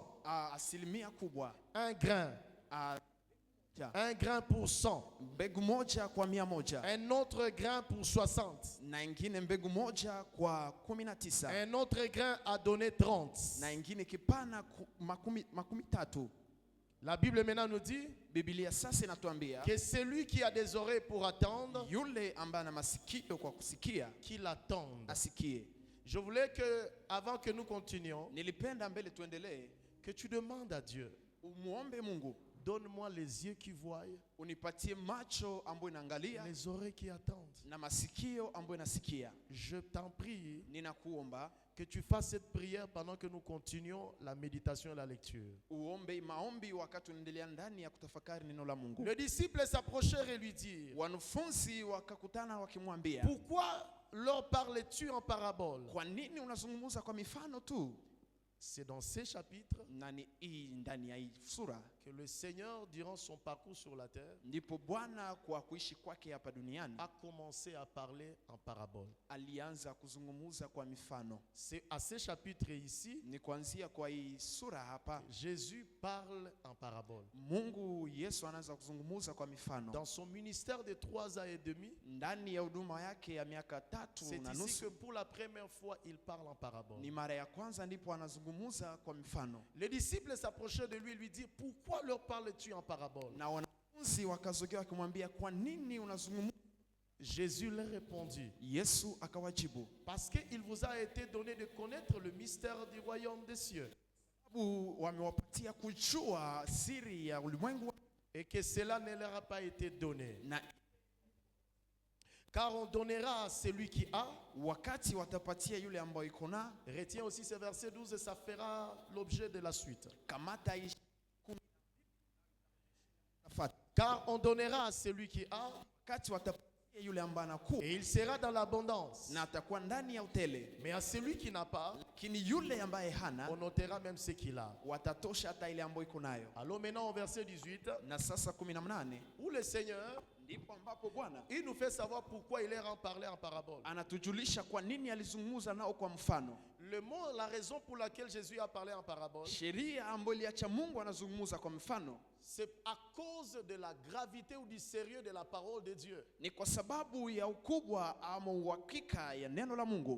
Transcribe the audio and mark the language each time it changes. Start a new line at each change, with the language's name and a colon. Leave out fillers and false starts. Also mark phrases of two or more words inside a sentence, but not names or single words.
Swahili: asilimia kubwa,
French: Un grain. Un grain pour 100.
Swahili: mbegu moja kwa 100,
French: Un autre grain pour 60.
Swahili: na ingine mbegu moja kwa 19,
French: Un autre grain a donné 30.
Swahili: na ingine kipana makumi tatu.
French: La Bible maintenant nous dit
Swahili: Biblia sasa inatuambia
French: que celui qui a des oreilles pour attendre,
Swahili: yule ambaye ana masikio kwa kusikia
French: qu'il attende.
Swahili: asikie.
French: Je voulais que, avant que nous continuions,
Swahili: Nilipenda mbele tuendelee,
French: que tu demandes à Dieu,
Swahili: umuombe Mungu,
French: donne-moi les yeux qui voient,
Swahili: unipatie macho ambayo inaangalia
French: les oreilles qui attendent.
Swahili: na masikio ambayo inasikia.
French: Je t'en prie
Swahili: Ninakuomba
French: que tu fasses cette prière pendant que nous continuons la méditation et la lecture.
Swahili: uombe maombi wakati unaendelea ndani ya kutafakari neno la Mungu.
French: Le disciple s'approchèrent et lui dirent,
Swahili: Wanafunzi wakakutana wakimwambia,
French: pourquoi leur parles-tu en parabole?
Swahili: kwa nini unazungumza kwa mifano tu?
French: C'est dans ces chapitres
Swahili: Nani hii ndani ya hii sura
French: que le Seigneur, durant son parcours sur la terre,
Swahili: ndipo Bwana kwa kuishi kwake hapa duniani
French: a commencé à parler en parabole.
Swahili: alianza kuzungumza kwa mifano.
French: C'est à ces chapitres ici,
Swahili: Ni kuanzia kwa hii sura hapa
French: Jésus parle en parabole.
Swahili: Mungu Yesu anaanza kuzungumza kwa mifano.
French: Dans son ministère de 3 ans et demi,
Swahili: Ndani ya huduma yake ya miaka 3
French: c'est
Swahili: na
French: ici que
Swahili: nusu
French: pour la première fois, il parle en parabole.
Swahili: ni mara ya kwanza ndipo anazungumza kwa mifano.
French: Les disciples s'approchaient de lui et lui dirent, pourquoi leur parles-tu en parabole?
Swahili: Na wanafunzi wakazogea wakimwambia, kwa nini unazungumza?
French: Jésus leur répondit,
Swahili: Yesu akawajibu,
French: parce qu'il vous a été donné de connaître le mystère du royaume des cieux,
Swahili: sababu wamewapatia kujua siri ya ulimwengu
French: et que cela ne leur a pas été donné.
Swahili: na
French: Car on donnera à celui qui a.
Swahili: wakati watapatia yule ambaye iko na.
French: Retiens aussi ce verset 12 et ça fera l'objet de la suite.
Swahili: Kamata hii
French: Car on donnera à celui qui a,
Swahili: wakati watapatia yule ambaye anakuwa
French: et il sera dans l'abondance.
Swahili: na atakuwa ndani ya utele,
French: Mais à celui qui n'a pas,
Swahili: lakini yule ambaye hana
French: on notera même ce qu'il a.
Swahili: watatosha hata ile ambayo iko nayo.
French: Allons maintenant au verset 18,
Swahili: Na sasa 18
French: où le Seigneur,
Swahili: ndipo ambapo Bwana
French: il nous fait savoir pourquoi il leur en parlait en parabole.
Swahili: anatujulisha kwa nini alizungumza nao kwa mfano.
French: Le mot, la raison pour laquelle Jésus a parlé en parabole,
Swahili: Sheria ambayo iliacha Mungu anazungumza kwa mfano
French: c'est à cause de la gravité ou du sérieux de la parole de Dieu.
Swahili: ni kwa sababu ya ukubwa ama uhakika ya neno la Mungu.